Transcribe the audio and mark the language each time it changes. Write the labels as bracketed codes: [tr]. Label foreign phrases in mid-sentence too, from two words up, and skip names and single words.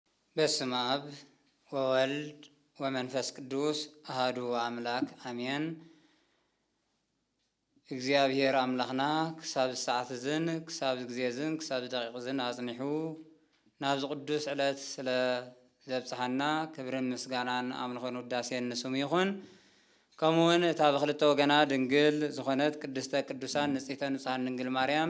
[gez] በስመ አብ ወወልድ ወመንፈስ ቅዱስ አሐዱ አምላክ አሜን። [ti] እግዚአብሔር አምላኽና ክሳብ ሰዓት ዝን ክሳብ ጊዜ ዝን ክሳብ ደቂቕ ዝን አጽኒሑ ናብዚ ቅዱስ ዕለት ስለ ዘብጽሐና ክብርን ምስጋናን አምልኾን ውዳሴን ንስሙ ይኹን። ከምኡውን እታ ብክልተ ወገና ድንግል ዝኾነት [gez] ቅድስተ ቅዱሳን ንጽሕተ ንጹሓን [ti] ድንግል ማርያም